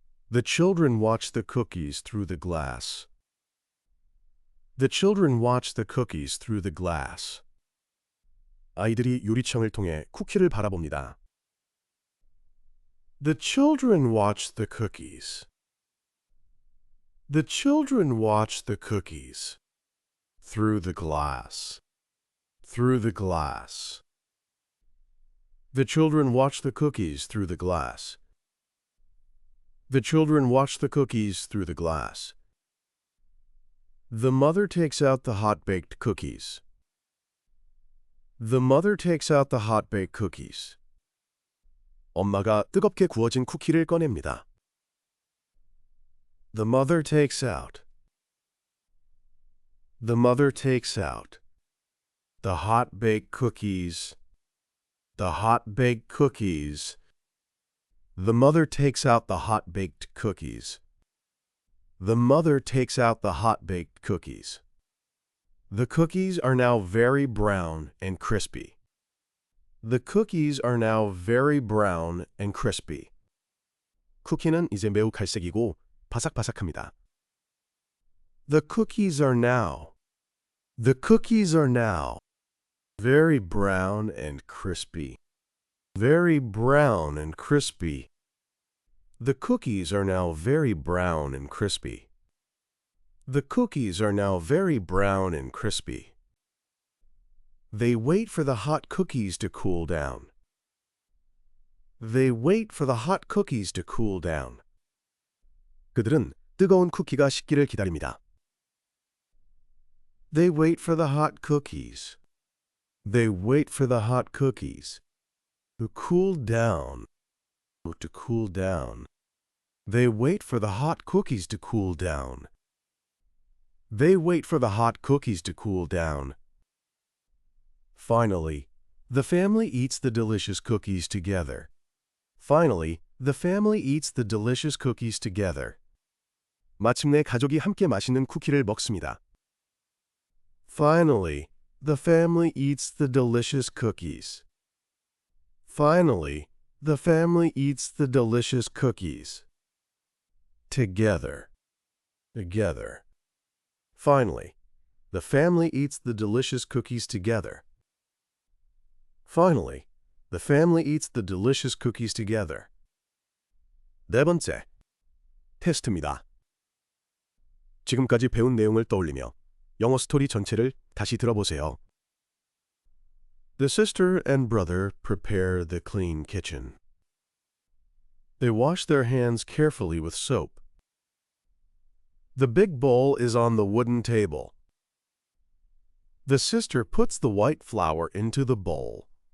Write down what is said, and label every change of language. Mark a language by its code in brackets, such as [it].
[en] The children watch the cookies through the glass. The children watch the cookies through the glass. [ko] 아이들이 유리창을 통해 쿠키를 바라봅니다. [en] The children watch the cookies. The children watch the cookies through the glass. Through the glass. The children watch the cookies through the glass. The children watch the cookies through the glass. The mother takes out the hot-baked cookies. The mother takes out the hot-baked cookies. [ko] 엄마가 뜨겁게 구워진 쿠키를 꺼냅니다. [en] The mother takes out. The mother takes out the hot-baked cookies. The hot-baked cookies. The mother takes out the hot-baked cookies. The mother takes out the hot-baked cookies. The cookies are now very brown and crispy. The cookies are now very brown and crispy. [ko] 쿠키는 이제 매우 갈색이고 바삭바삭합니다. [en] The cookies are now. The cookies are now very brown and crispy. Very brown and crispy. The cookies are now very brown and crispy. The cookies are now very brown and crispy. They wait for the hot cookies to cool down. They wait for the hot cookies to cool down. [ko] 그들은 뜨거운 쿠키가 식기를 기다립니다. [en] They wait for the hot cookies. They wait for the hot cookies to cool down. To cool down. They wait for the hot cookies to cool down. They wait for the hot cookies to cool down. Finally, the family eats the delicious cookies together. Finally, the family eats the delicious cookies together. [ko] 마침내 가족이 함께 맛있는 쿠키를 먹습니다. [en] Finally, the family eats the delicious cookies. Finally, the family eats the delicious cookies. Together. Together. Finally, the family eats the delicious cookies together. Finally, the family eats the delicious cookies together. [ko] 네 번째, 테스트입니다. 지금까지 배운 내용을 떠올리며 영어 스토리 전체를 다시 들어보세요. [en] The sister and brother prepare the clean kitchen. They wash their hands carefully with soap. The big bowl is on the wooden table. The sister puts the white flour into the bowl.